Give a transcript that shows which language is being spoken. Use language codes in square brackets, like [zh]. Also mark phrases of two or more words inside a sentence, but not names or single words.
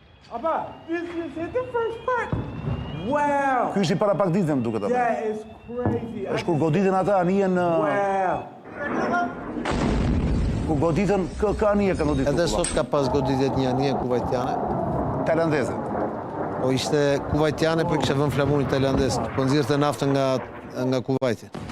[en] Abba, this is the first part. Wow. [sq] Ky ishte para pak ditëve më duket apo. [en] That is crazy. [sq] Është kur goditën ata anijen në [en] Wow. [sq] kur goditën kë anije kanë goditur. Edhe sot ka pas goditjet një anije kuvajtiane. Tajlandeze. Po ishte kuvajtiane, po i kishte vënë flamurin tajlandez, po nxirrte naftën nga Kuvajti.